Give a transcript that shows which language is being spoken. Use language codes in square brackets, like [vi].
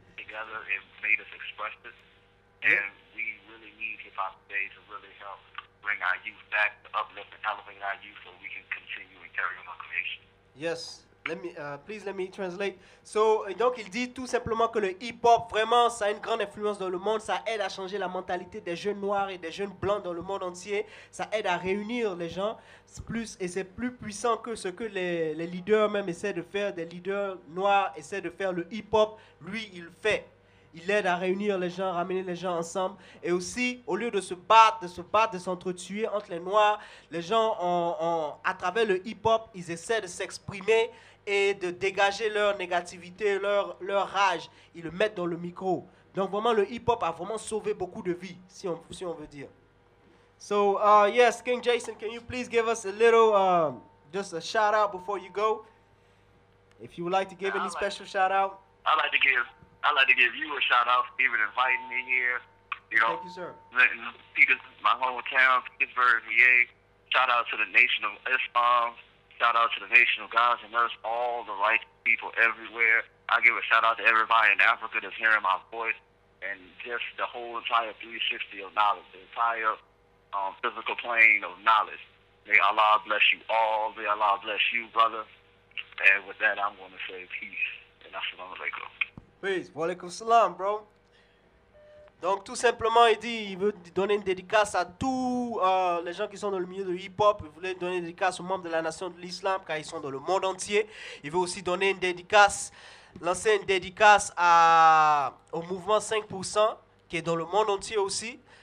[en] Together, it made us express it, and we really need hip-hop today to really help bring our youth back, to uplift and elevate our youth so we can continue and carry on our creation. Yes. Please let me translate. [fr] So, donc il dit tout simplement que le hip-hop, vraiment, ça a une grande influence dans le monde. Ça aide à changer la mentalité des jeunes noirs et des jeunes blancs dans le monde entier. Ça aide à réunir les gens. Et c'est plus puissant que ce que les leaders même essaient de faire. Des leaders noirs essaient de faire le hip-hop. Lui, il fait. il aide à réunir les gens, ramener les gens ensemble. Et aussi, au lieu de se battre, de s'entretuer entre les Noirs, les gens, à travers le hip-hop, ils essaient de s'exprimer et de dégager leur négativité, leur rage. Ils le mettent dans le micro. Donc vraiment, le hip-hop a vraiment sauvé beaucoup de vies, si on veut dire. [en] So, yes, King Jason, can you please give us a little, just a shout out before you go? If you would like to give any special shout out. I'd like to give you a shout out for even inviting me here. You know, Thank you, sir. Peters, my hometown, Pittsburgh, VA. Shout out to the Nation of Islam. Shout out to the Nation of Gods and Earth, all the right people everywhere. I give a shout out to everybody in Africa that's hearing my voice, and just the whole entire 360 of knowledge, the entire physical plane of knowledge. May Allah bless you all. May Allah bless you, brother. And with that, I'm going to say peace. And assalamu alaikum. Peace. Wa alaikum salam, bro. [fr] Donc, tout simplement, il veut donner une dédicace à tous les gens qui sont dans le milieu de hip-hop. Il voulait donner une dédicace aux membres de la nation de l'islam, car ils sont dans le monde entier. Il veut aussi donner une dédicace, lancer une dédicace au mouvement 5%, qui est dans le monde entier aussi.